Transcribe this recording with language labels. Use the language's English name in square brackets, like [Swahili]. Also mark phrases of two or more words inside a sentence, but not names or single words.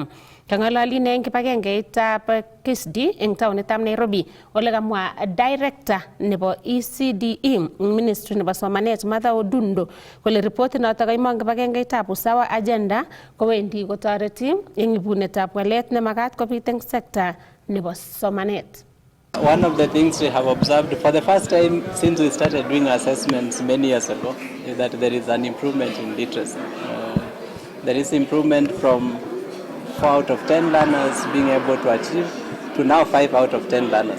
[Kalenjin] Kang'ololi eng kibagengeitab KISD eng taonitab Nairobi ole kamwa Director nebo ECDE Ministry nebo Somanet Martha Odundo kole reportit notok kaimong kibagengeitab Usawa Agenda kowendi kotoreti eng ibunetab walet nemakat kobit eng sekta nebo somanet. [English] One of the things we have observed for the first time since we started doing assessments many years ago is that there is an improvement in literacy. There is improvement from 4 out of 10 learners being able to achieve to now 5 out of 10 learners.